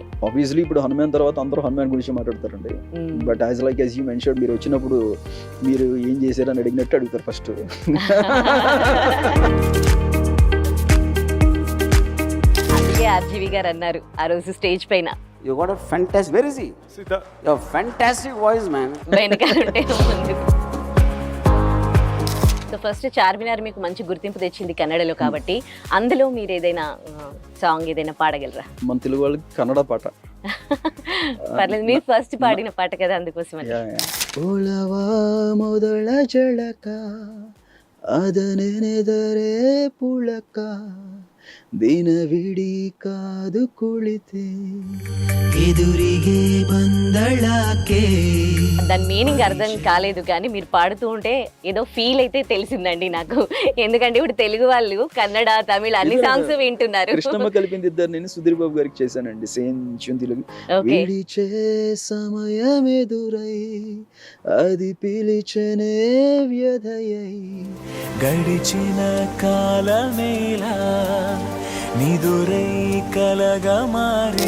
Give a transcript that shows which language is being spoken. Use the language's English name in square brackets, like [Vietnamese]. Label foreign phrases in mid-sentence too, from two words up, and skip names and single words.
[Telugu] ఆబ్వియస్లీ ఇప్పుడు హనుమాన్ తర్వాత అందరూ హనుమాన్ గురించి మాట్లాడతారండి. [English] but as like as you mention, [Telugu] మీరు వచ్చినప్పుడు మీరు ఏం చేశారని అడిగినట్టు అడుగుతారు ఫస్ట్. అందుకే ఆర్జీవి గారు అన్నారు ఆ రోజు స్టేజ్ పైన, [English] You got a fantastic. Where is he? Sita. You have fantastic voice, man. [Telugu] వెనకాలంటే ముందు. [English] so first [Telugu] చార్మినార్ మీకు మంచి గుర్తింపు తెచ్చింది కన్నడలో కాబట్టి, అందులో మీరు ఏదైనా సాంగ్ ఏదైనా పాడగలరా? మన తెలుగు వాళ్ళకి కన్నడ పాట పర్లేదు, మీరు ఫస్ట్ పాడిన పాట కదా, అందుకోసం. [Kannada] ಒಲವಾ ಮೊದಲ ಝಳಕ ಅದನೆನೆದರೆ ಪುಳಕ ದಿನವಿಡೀ ಕಾದು ಕುಳಿತೆ ಎದುರಿಗೆ ಬಂದಳಾಕೆ. [Telugu] దాని మీనింగ్ అర్థం కాలేదు కానీ మీరు పాడుతూ ఉంటే ఏదో ఫీల్ అయితే తెలిసిందండి నాకు. ఎందుకంటే ఇప్పుడు తెలుగు వాళ్ళు కన్నడ, తమిళ అన్ని సాంగ్స్ వింటున్నారు. కృష్ణమ్మ కలిపింది ఇద్దరు, నేను సుధీర్ బాబు గారికి చేశానండి సేమ్ తెలుగు. విడిచే సమయం ఎదురై అది పిలిచనే వ్యధయై గడిచిన కాలమేలా నిదురై కలగా మారే.